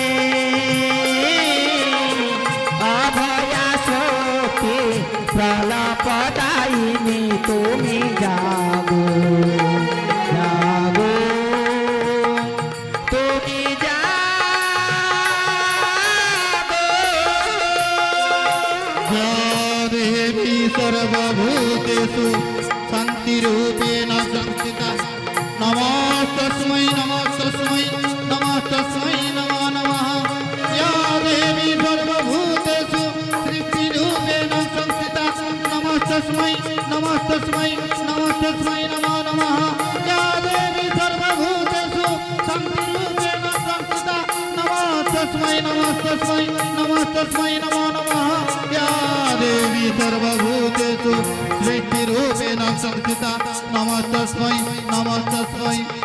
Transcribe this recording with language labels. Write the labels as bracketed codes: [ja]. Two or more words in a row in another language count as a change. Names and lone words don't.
[bn] অভয়া শক্তি প্রলপদায়িনী তুমি জাগো জাগো তুমি জাগো [sa] या देवी सर्वभूतेषु शान्तिरूपेण संस्थिता नमस्तस्मै नमस्तस्मै नमस्तस्मै नमो नमः या देवी सर्वभूतेषु सृष्टिरूपेण संस्थिता नमस्तस्मै नमस्तस्मै नमस्तस्मै नमो नमः या देवी सर्वभूतेषु शान्तिरूपेण संस्थिता नमस्तस्मै नमस्तस्मै नमस्तस्मै नमो नमः या देवी सर्वभूतेषु सृष्टिरूपेण संस्थिता नमस्तस्मै नमस्तस्मै